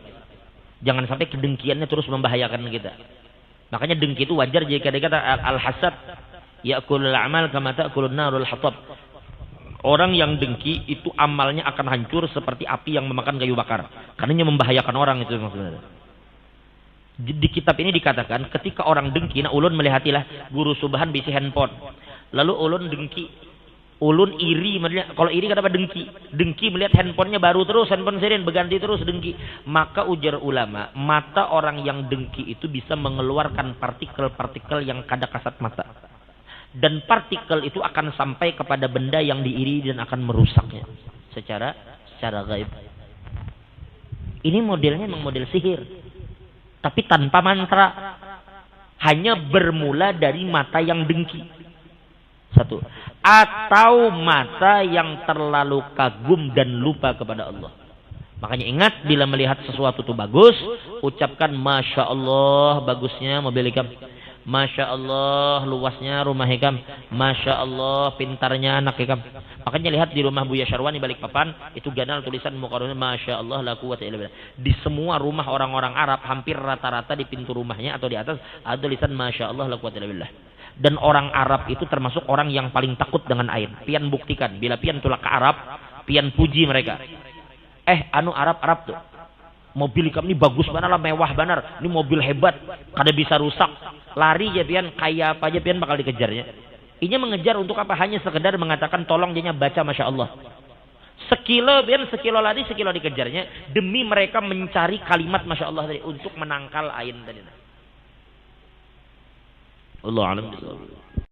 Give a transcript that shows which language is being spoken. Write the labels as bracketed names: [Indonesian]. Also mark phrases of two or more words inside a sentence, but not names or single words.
[Indonesian] Jangan sampai kedengkiannya terus membahayakan kita. Makanya dengki itu wajar jika dikata [Arabic] الحسد يأكل الأعمال كما تأكل النار الحطب. [Indonesian] Orang yang dengki itu amalnya akan hancur seperti api yang memakan kayu bakar. Karena membahayakan orang itu maksudnya. Di kitab ini dikatakan ketika orang dengki, [Banjar] nah ulun melihatilah guru subahan bisi handphone. Lalu ulun dengki. Ulun iri melihat, kalau iri kenapa dengki? [Indonesian] Dengki melihat handphonenya baru terus, handphone sering berganti terus dengki. Maka ujar ulama, mata orang yang dengki itu bisa mengeluarkan partikel-partikel yang kada kasat mata. Dan partikel itu akan sampai kepada benda yang diiri dan akan merusaknya secara gaib. Ini modelnya memang model sihir, tapi tanpa mantra, hanya bermula dari mata yang dengki. Satu, atau mata yang terlalu kagum dan lupa kepada Allah. Makanya ingat, bila melihat sesuatu itu bagus, ucapkan [Arabic] ما شاء الله [Indonesian] bagusnya mobil ikam, [Arabic] ما شاء الله [Indonesian] luasnya rumah ikam, [Arabic] ما شاء الله [Indonesian] pintarnya anak ikam. Makanya lihat di rumah Buya Syarwani Balikpapan, itu ganal tulisan mukarrarnya [Arabic] ما شاء الله لا قوة إلا بالله. [Indonesian] Di semua rumah orang-orang Arab hampir rata-rata di pintu rumahnya atau di atas ada tulisan [Arabic] ما شاء الله لا قوة إلا بالله. [Indonesian] Dan orang Arab itu termasuk orang yang paling takut dengan ain. [Banjar] Pian buktikan, bila pian tulak ke Arab, pian puji mereka. Anu Arab tuh. [Indonesian] Mobil kamu ini bagus benar lah, mewah benar. Ini mobil hebat, kada bisa rusak. [Banjar] Lari ya pian, kaya apa aja pian bakal dikejarnya. [Indonesian] Ini mengejar untuk apa? Hanya sekedar mengatakan tolong dia baca [Arabic] ما شاء الله. [Indonesian] Sekilo pian, sekilo lari, sekilo dikejarnya. Demi mereka mencari kalimat [Arabic] ما شاء الله [Indonesian] tadi. Untuk menangkal ain tadi. [Arabic] الله أعلم.